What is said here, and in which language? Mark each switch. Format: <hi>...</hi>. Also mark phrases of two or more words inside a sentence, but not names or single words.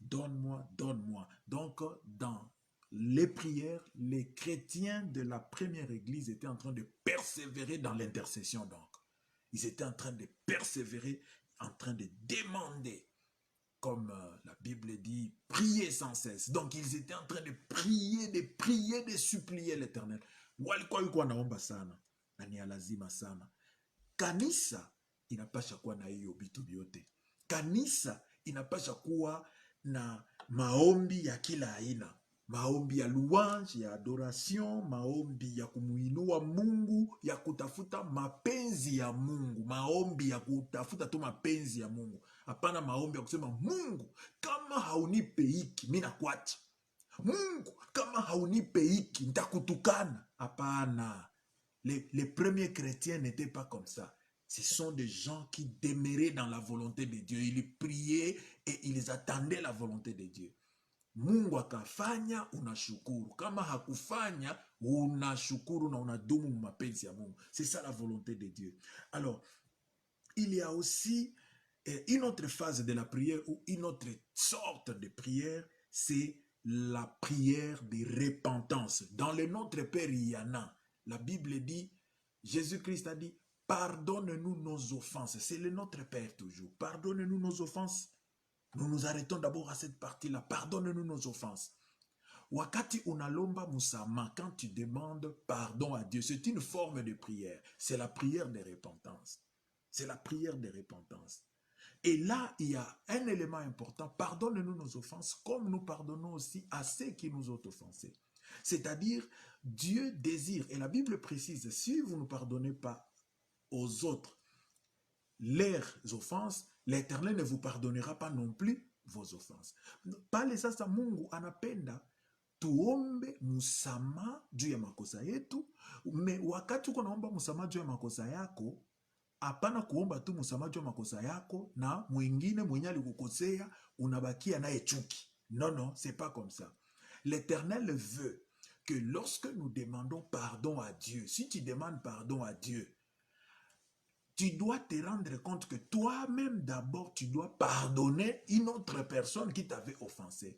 <fr>Donc, dans les prières, les chrétiens de la première église étaient en train de persévérer dans l'intercession. Donc, ils étaient en train de persévérer, en train de demander, comme la Bible dit, prier sans cesse. Donc, ils étaient en train de prier, de supplier l'Éternel.</fr> <sw>Walikuwa yuko wanaomba sana, na ni lazima sana. Kanisa inapasha kuwa na hiyo vitu vyote. Kanisa inapasha kuwa na maombi ya kila aina. Maombi ya louange, ya adoration, maombi ya kumuinua Mungu, ya kutafuta mapenzi ya Mungu, maombi ya kutafuta tu mapenzi ya Mungu. Hapana maombi ya kusema Mungu, kama haunipe hiki, mimi nakuacha. Mungu, kama haunipe hiki, nitakutukana. Hapana.</sw> <fr>Les premiers chrétiens n'étaient pas comme ça. Ce sont des gens qui demeuraient dans la volonté de Dieu. Ils priaient et ils attendaient la volonté de Dieu.</fr> <sw>Mungu akafanya, unashukuru. Kama hakufanya, unashukuru na unadumu mapenzi ya Mungu.</sw> <fr>C'est ça la volonté de Dieu. Alors, il y a aussi une autre phase de la prière ou une autre sorte de prière, c'est la prière de repentance. Dans le Notre Père, il y en a. La Bible dit, Jésus-Christ a dit, pardonne-nous nos offenses. C'est le Notre Père toujours. Pardonne-nous nos offenses. Nous nous arrêtons d'abord à cette partie-là. Pardonne-nous nos offenses.</fr> <sw>Wakati unalomba musama,</sw> <fr>quand tu demandes pardon à Dieu, c'est une forme de prière. C'est la prière de repentance. C'est la prière de repentance. Et là, il y a un élément important. Pardonne-nous nos offenses comme nous pardonnons aussi à ceux qui nous ont offensés. C'est-à-dire, Dieu désire, et la Bible précise, si vous ne pardonnez pas aux autres leurs offenses, l'Éternel ne vous pardonnera pas non plus vos offenses.</fr> <sw>Pale sasa Mungu anapenda tuombe musama juu ya makosa yetu, me wakati uko naomba musama juu ya makosa yako, hapana kuomba tu musama juu ya makosa yako na mwingine mwenye alikukosea unabakia naye chuki.</sw> <fr>Non, c'est pas comme ça. L'Éternel veut que lorsque nous demandons pardon à Dieu, si tu demandes pardon à Dieu, tu dois te rendre compte que toi-même d'abord, tu dois pardonner une autre personne qui t'avait offensé.</fr>